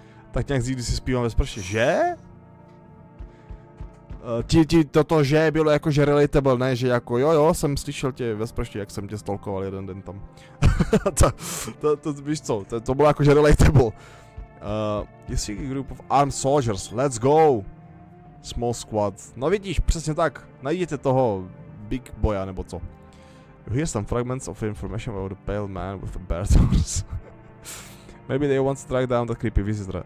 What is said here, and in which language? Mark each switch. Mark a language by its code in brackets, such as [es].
[cs] Tak nějak když si zpívám ve sprše, že? Toto že bylo jakože relatable, ne? Že jako jo, jsem slyšel tě ve sprše, jak jsem tě stalkoval jeden den tam. to víš co, to bylo jakože relatable. [en] You see a group of armed soldiers, let's go! Small squad. [cs] No vidíš, přesně tak, najděte toho big boya, nebo co. [en] You hear some fragments of information about the pale man with the bear horns. Maybe they want to track down the creepy visitor.